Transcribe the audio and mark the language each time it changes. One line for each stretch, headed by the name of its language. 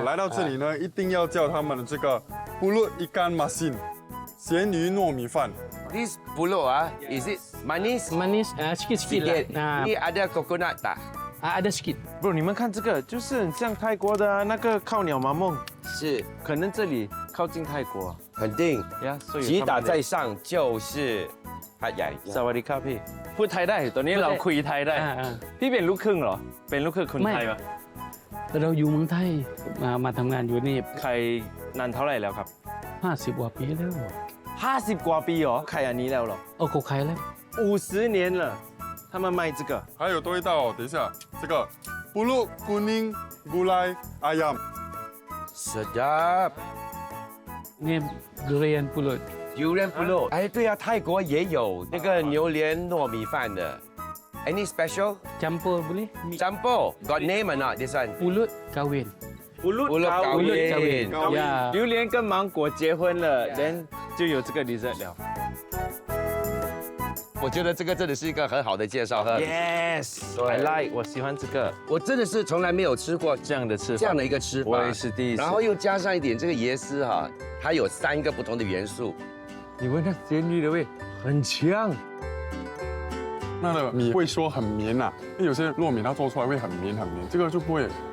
Chinese: 来到这里呢，一定要叫他们的这个pulut ikan masin 咸鱼糯米饭。
English: This pulut ah, is it manis?
Malay: Manis, sikit-sikit lah. Sikit. Ni ada coconut tak? Ada sikit.
Chinese: bro，你们看这个，就是很像泰国的那个靠鸟马梦，是，可能这里靠近泰国啊。肯定。呀，所以吉打在上就是พัทใหญ่
Thai: สวัสดีครับพี่พูดไทยได้ตอนนี้เราคุยไทยได้พี่เป็นลูกครึ่งเหรอเป็นลูกครึ่งคนไทยปะ เราอยู่เมืองไทยมาทำงานอยู่นี่ ใครนานเท่าไหร่แล้วครับ 50 กว่าปีแล้ว 50 กว่าปีเหรอใครอันนี้แล้วเหรอ โอ้เขาขายแล้ว
Chinese: 50年了他们卖这个还有多一道哦，等一下，这个 pulut kuning gulai ayam。
Malay: sedap。
Thai: นี่ดุเรียนปุโร
Chinese: Durian pulut，哎，对啊，泰国也有那个榴莲糯米饭的。
English: Any special?
Malay: campur boleh
English: Jumbo, got name or not? This one?
Malay: pulut kahwin Pulut kahwin ya
Chinese: 榴莲跟芒果结婚了 then 就有这个 dessert 了。我觉得这个真的是一个很好的介绍哈。
English: Yes, I like，
Chinese: 我喜欢这个我真的是从来没有吃过这样的吃法，这样的一个吃法，我也是第一次。然后又加上一点这个椰丝哈，它有3个不同的元素。你闻它咸鱼的味，很强。那个米会说很绵呐，因为有些糯米它做出来会很绵很绵，这个就不会。